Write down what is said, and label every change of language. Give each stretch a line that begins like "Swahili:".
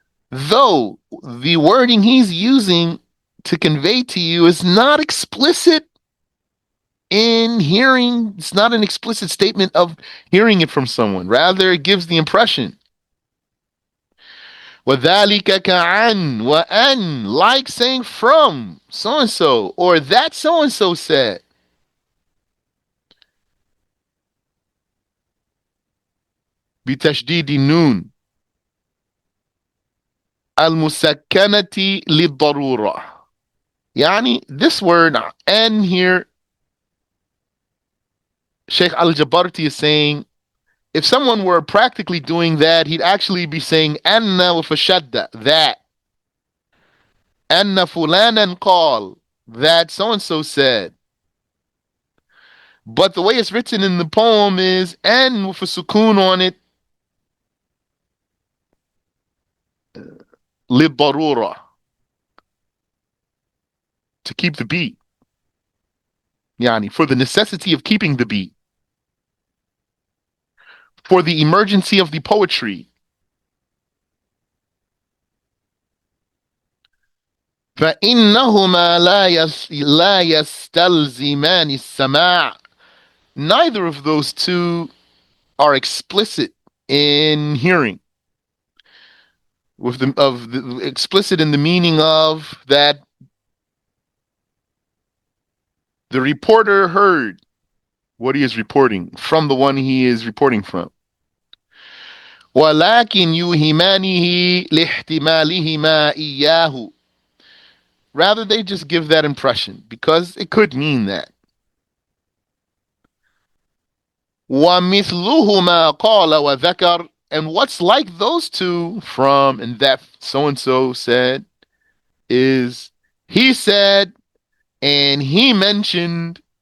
English: Though the wording he's using to convey to you is not explicit in hearing, it's not an explicit statement of hearing it from someone. Rather, it gives the impression.
Arabic: وَذَلِكَ كَعَنْ وَأَنْ,
English: like saying from so-and-so, or that so-and-so said.
Arabic: بتشديد النون المسكنة للضرورة.
English: يعني this word "an" here, Sheikh Al-Jabarti is saying, if someone were practically doing that, he'd actually be saying "anna" with a shadda, that. "Anna fulanan qal," that so-and-so said. But the way it's written in the poem is "an" with a sukoon on it, للضرورة, to keep the beat. Yani, for the necessity of keeping the beat. For the emergency of the poetry.
Arabic: فإنهما لا يستلزمان السماع.
English: Neither of those two are explicit in hearing. With the explicit in the meaning of that the reporter heard what he is reporting from the one he is reporting from.
Arabic: ولكن يوهمانه لاحتمالهما إياه.
English: Rather, they just give that impression because it could mean that.
Arabic: وَمِثْلُهُمَا قَالَ وَذَكَرَ.
English: And what's like those two from and that so-and-so said is he said and he mentioned.